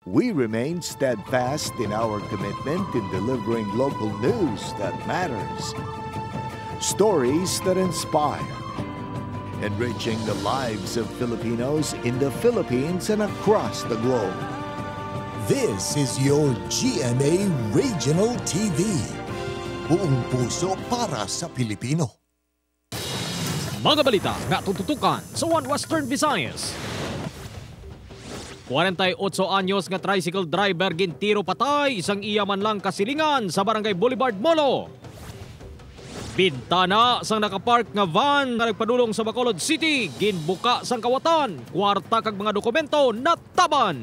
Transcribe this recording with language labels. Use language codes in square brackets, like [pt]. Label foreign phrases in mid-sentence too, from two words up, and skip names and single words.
[en] We remain steadfast in our commitment in delivering local news that matters. Stories that inspire. Enriching the lives of Filipinos in the Philippines and across the globe. This is your GMA Regional TV. [tl] Buong puso para sa Pilipino. [hil] Mga balita nga tututukan sa One Western Visayas. 48 anyos nga tricycle driver gintiro patay isang iya man lang kasilingan sa Barangay Boulevard, Molo. Bintana sang nakapark nga van nga nagpadulong sa Bacolod City ginbuka sang kawatan, kwarta kag mga dokumento nataban.